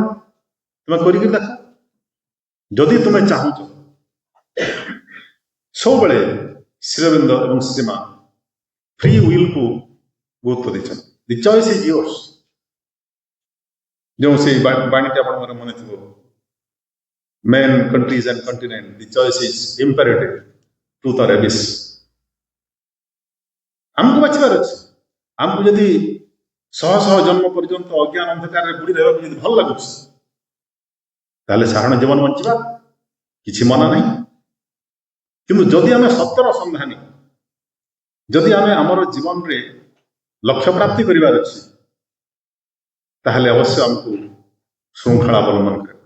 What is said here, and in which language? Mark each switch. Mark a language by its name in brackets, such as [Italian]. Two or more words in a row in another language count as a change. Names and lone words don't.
[Odia] ତୁମେ କରିକି ଦେଖ। ଯଦି ତୁମେ ଚାହୁଁଛ, ସବୁବେଳେ ଶ୍ରୀଅରବିନ୍ଦ ଏବଂ ଶ୍ରୀମା [English] free willକୁ [Odia] ଗୁରୁତ୍ୱ ଦେଇଛନ୍ତି। [English] The choice is yours. [Odia] ଯେଉଁ ସେଇ ବାଣୀଟି ଆପଣଙ୍କର ମନେ ଥିବ, [English] men, countries and continent, the choice is imperative, truth or abyss। [Odia] ଆମକୁ ବାଛିବାର ଅଛି। ଆମକୁ ଯଦି ଶହ ଶହ ଜନ୍ମ ପର୍ଯ୍ୟନ୍ତ ଅଜ୍ଞାନ ଅନ୍ଧକାରରେ ବୁଡ଼ି ରହିବାକୁ ଯଦି ଭଲ ଲାଗୁଛି ତାହେଲେ ସାଧାରଣ ଜୀବନ ବଞ୍ଚିବା କିଛି ମନା ନାହିଁ। କିନ୍ତୁ ଯଦି ଆମେ ସତ୍ୟର ସନ୍ଧାନୀ, ଯଦି ଆମେ ଆମର ଜୀବନରେ ଲକ୍ଷ୍ୟ ପ୍ରାପ୍ତି କରିବାର ଅଛି ତାହେଲେ ଅବଶ୍ୟ ଆମକୁ ଶୃଙ୍ଖଳା ଅବଲମ୍ବନ କରିବାକୁ।